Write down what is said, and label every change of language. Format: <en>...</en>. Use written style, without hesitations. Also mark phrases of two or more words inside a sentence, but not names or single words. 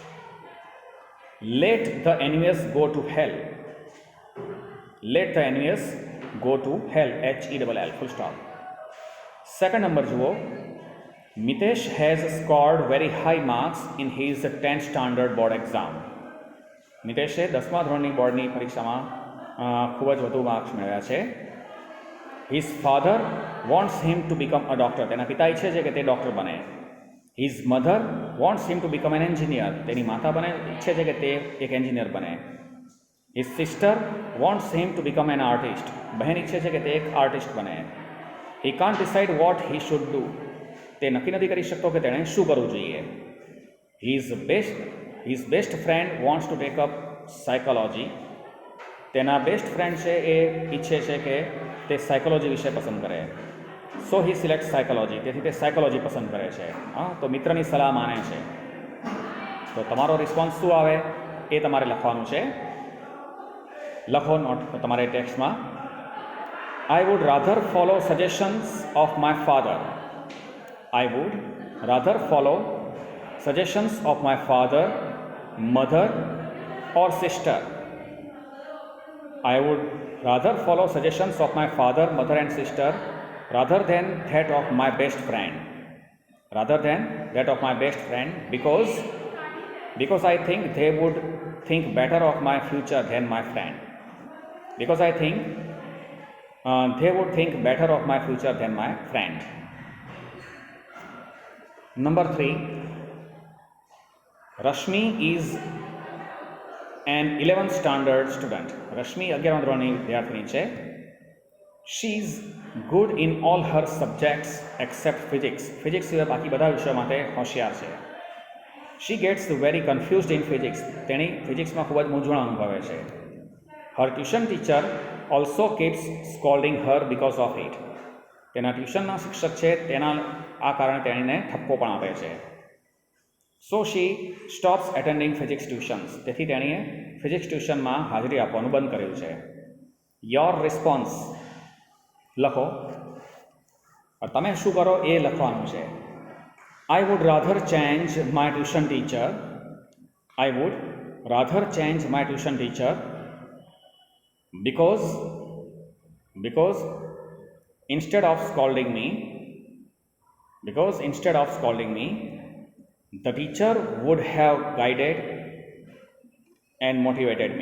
<en>Let the envious go to hell. Let the envious go to hell. HELL. Full stop. Second number જુઓ. Mitesh has scored very high marks in his 10th standard board exam.</en> <gu>મિતેશે 10મા ધોરણની બોર્ડની પરીક્ષામાં ખૂબ જ વધુ માર્ક્સ મેળવ્યા છે.</gu> <en>His father wants him to become a doctor.</en> <gu>તેના પિતા ઈચ્છે છે કે તે ડૉક્ટર બને.</gu> <en>His mother wants him to become an engineer.</en> <gu>તેની માતા ઈચ્છે છે કે તે એક એન્જિનિયર બને.</gu> <en>His sister wants him to become an artist.</en> <gu>બહેન ઈચ્છે છે કે તે એક આર્ટિસ્ટ બને.</gu> <en>He can't decide what he should do.</en> <gu>તે નક્કી નથી કરી શકતો કે તેણે શું કરવું જોઈએ.</gu> <en>His best friend wants to take up psychology.</en> <gu>તેના</gu> <en>best friend</en> <gu>છે એ ઈચ્છે છે કે તે સાયકોલોજી વિષય પસંદ કરે.</gu> <en>So he selects psychology.</en> <gu>તેથી તે સાયકોલોજી પસંદ કરે છે. હા, તો મિત્રની સલાહ માને છે. તો તમારો રિસ્પોન્સ શું આવે એ તમારે લખવાનું છે. લખો નોટ તમારે ટેક્સ્ટમાં.</gu> <en>I would rather follow suggestions of my father. I would rather follow suggestions of my father, mother or sister. I would rather follow suggestions of my father, mother and sister rather than that of my best friend. Rather than that of my best friend because I think they would think better of my future than my friend. Because I think they would think better of my future than my friend. Number 3. Rashmi is an 11th standard student.</en> <gu>Rashmi 11મા ધોરણની વિદ્યાર્થીની છે.</gu> <en>She is good in all her subjects except physics.</en> <gu>Physics સિવાય બાકી બધા વિષયો માટે હોશિયાર છે.</gu> <en>She gets very confused in physics.</en> <gu>તેણી ફિઝિક્સમાં ખૂબ જ મૂંઝવણ અનુભવે છે.</gu> <en>Her tuition teacher also keeps scolding her because of it.</en> <gu>તેના ટ્યુશનના શિક્ષક છે તેના આ કારણે તેણીને ઠપકો પણ આપે છે.</gu> <en>So she stops attending physics tuitions.</en> <gu>તેથી તેણીએ ફિઝિક્સ ટ્યુશનમાં હાજરી આપવાનું બંધ કર્યું છે.</gu> <en>Your response લખો.</en> <gu>તમે શું કરો એ લખવાનું છે.</gu> <en>I would rather change my tuition teacher. I would rather change my tuition teacher because instead of scolding me, the teacher would have guided and motivated me.</en>